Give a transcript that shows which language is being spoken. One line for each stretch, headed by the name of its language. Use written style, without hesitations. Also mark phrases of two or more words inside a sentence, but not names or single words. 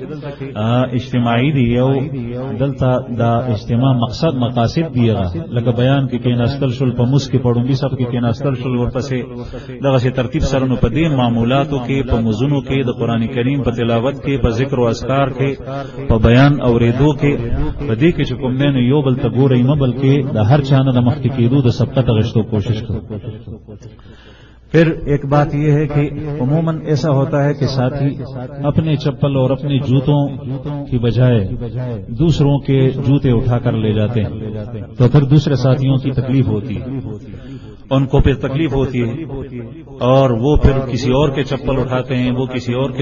Pashto: کې اجتماعي دي او دلته دا اجتماع مقاصد دی, لکه بیان کې کېناستل شول, په موس کې پړومبي صاحب کې کېناستل شول, ورپسې دغه ترتیب سره نو په دې معمولاتو کې, په موزونو کې, د قران کریم په تلاوت کې, په ذکر او اذکار کې, په بیان اوریدو کې, په دې کې چې کوم نه یو بل ته ګورئ نه بلکې د هر چا نه د مخکې کېدو د سبقت غشتو کوشش کرو.
Urdu: پھر ایک بات یہ ہے کہ عموماً ایسا ہوتا ہے کہ ساتھی اپنے چپل اور اپنے جوتوں کی بجائے دوسروں کے جوتے اٹھا کر لے جاتے ہیں, تو پھر دوسرے ساتھیوں کی تکلیف ہوتی ہے, ان کو پھر تکلیف ہوتی ہے, اور وہ پھر کسی اور کے چپل اٹھاتے ہیں, وہ کسی اور کے.